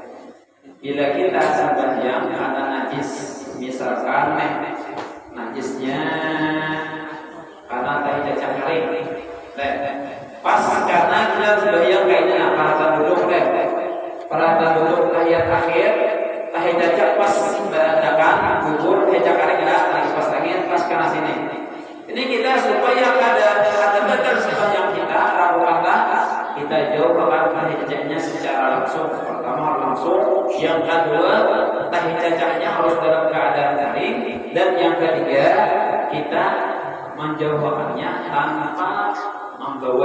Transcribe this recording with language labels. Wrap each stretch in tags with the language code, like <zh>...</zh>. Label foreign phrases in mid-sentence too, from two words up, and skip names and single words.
<bjn>Bila kita sembahyang ada najis, misalkan najisnya karena tahi cacang kering, pas karena kita sembahyang kayaknya perhatian duduk tahiyat akhir, tahi cacang pas beradakan gugur cacang kering lagi pas angin pas kana sini. Ini kita supaya ada betul sembahyang kita kita jauhkan tahi cacahnya secara langsung. Pertama langsung, yang kedua tahi cacahnya harus dalam keadaan garing, dan yang ketiga kita menjauhkannya tanpa membawa.</bjn>